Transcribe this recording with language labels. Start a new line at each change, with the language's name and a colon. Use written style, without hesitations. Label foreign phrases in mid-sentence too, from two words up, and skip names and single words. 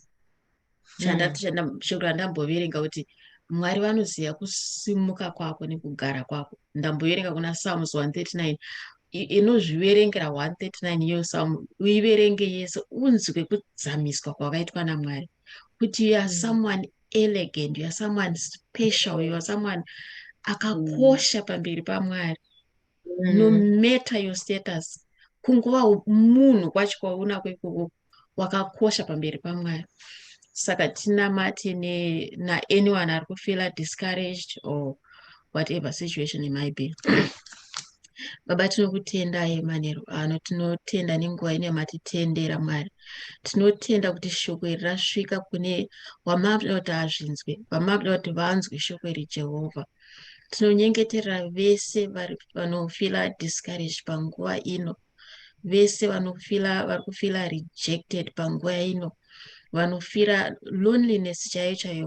Shona: Shoko randamboverenga kuti Mwari vanoziva kusimuka kwako nekugara kwako. Ndamboverenga kuna Psalms 139. Inozviverengera 139 iyo Psalm, uiverenge yese unzwe kudzamiswa kwakaitwa naMwari.
English: Kuti you are someone elegant, you are someone special, you are someone
Shona: akakosha pamberi paMwari.
English: no matter your status,
Shona: kunguva munhu kwacho kwaunako ikoko wakakosha pamberi paMwari. Saka tinamate anyone ari kufeel
English: discouraged or whatever situation it might be.
Shona: Baba, tinokutendai manheru ano, tinotenda nenguva ino yamatitendera Mwari. Tinotenda kuti shoko iri rasvika kune wamavida kuti azvinzwe, wamavida kuti vanzwe shoko iri Jehovha. Tinonyengeterera vese vanofila discouraged panguva ino, vese vari kufila rejected panguva ino, vanofira loneliness chaiyo chaiyo.